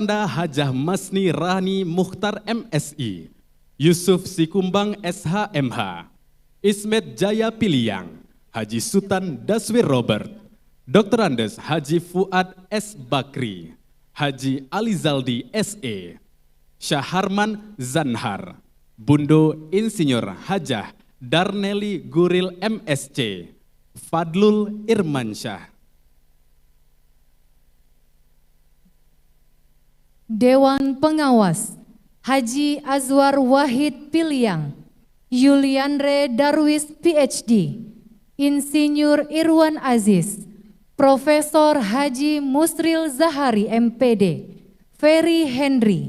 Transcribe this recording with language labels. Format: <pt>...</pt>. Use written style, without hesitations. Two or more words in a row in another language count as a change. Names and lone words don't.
<id>Anda Hajah Masni Rahani Mukhtar MSI, Yusuf Sikumbang SHMH, Ismet Jaya Piliang, Haji Sultan Daswir Robert, Dr. Andes Haji Fuad S. Bakri, Haji Alizaldi SE, Syaharman Zanhar, Bundo Insinyur Hajah Darneli Guril MSC, Fadlul Irmansyah. Dewan Pengawas Haji Azwar Wahid Piliang, Yulianre Darwis PhD, Insinyur Irwan Aziz, Profesor Haji Musril Zahari MPD, Ferry Henry.</id>